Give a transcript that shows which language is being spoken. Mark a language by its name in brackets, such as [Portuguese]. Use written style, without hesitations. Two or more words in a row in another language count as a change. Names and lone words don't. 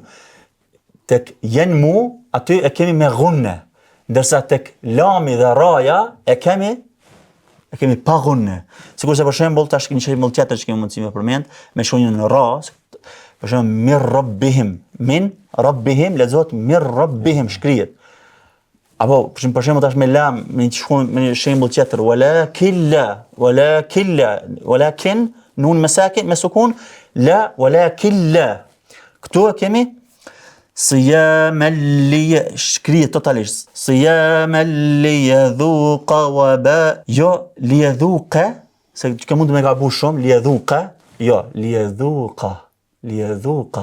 [Albanian] Tek yanmu aty e kemi me ghunne, ndërsa tek lami dhe raja e kemi pa ghunne. Sigurisht për shembull tash një shembull tjetër që kemi mundësi me përmend me shkronjën në ra, për shembull [Arabic] من ربهم [Albanian] lexohet [Arabic] مر ربهم [Albanian] shkrihet. Apo për shembull tash me lam me një shembull tjetër walakin nun masakin me sukun la [Arabic] ولكن لا. [Albanian] Këtu kemi [Arabic] صياما ل [Albanian] shkrihet totalisht. [Arabic] صياما ليذوق وبا. [Albanian] Jo liyadhuqa, se që mund të me gabu shumë, liyadhuqa, jo liyadhuqa.